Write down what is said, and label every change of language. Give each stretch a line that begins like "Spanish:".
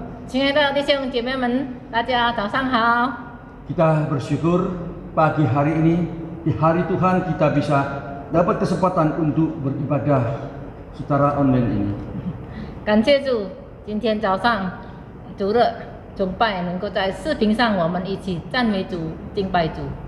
Chinese: 亲爱的弟兄姐妹们，大家早上好。
Indonesian: Kita bersyukur pagi hari ini, di hari Tuhan kita bisa dapat kesempatan untuk beribadah secara online ini.
Chinese: 感谢主，今天早上主日崇拜能够在视频上，我们一起赞美主、敬拜主。